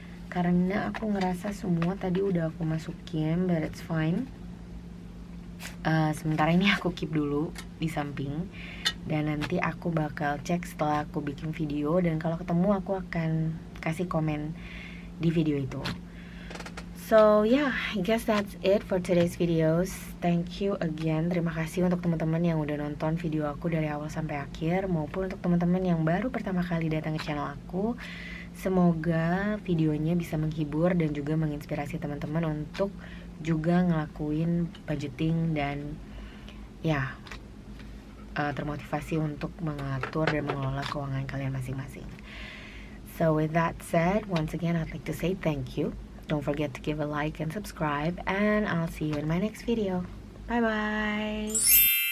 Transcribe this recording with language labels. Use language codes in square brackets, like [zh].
[id] Karena aku ngerasa semua tadi udah aku masukin, [en] but it's fine. [id] Sementara ini aku keep dulu di samping dan nanti aku bakal cek setelah aku bikin video, dan kalau ketemu aku akan kasih komen di video itu. [en] So yeah, I guess that's it for today's videos. Thank you again. [id] Terima kasih untuk teman-teman yang udah nonton video aku dari awal sampai akhir, maupun untuk teman-teman yang baru pertama kali datang ke channel aku. Semoga videonya bisa menghibur dan juga menginspirasi teman-teman untuk juga ngelakuin budgeting dan termotivasi untuk mengatur dan mengelola keuangan kalian masing-masing. [en] So with that said, once again I'd like to say thank you. Don't forget to give a like and subscribe, and I'll see you in my next video. Bye bye.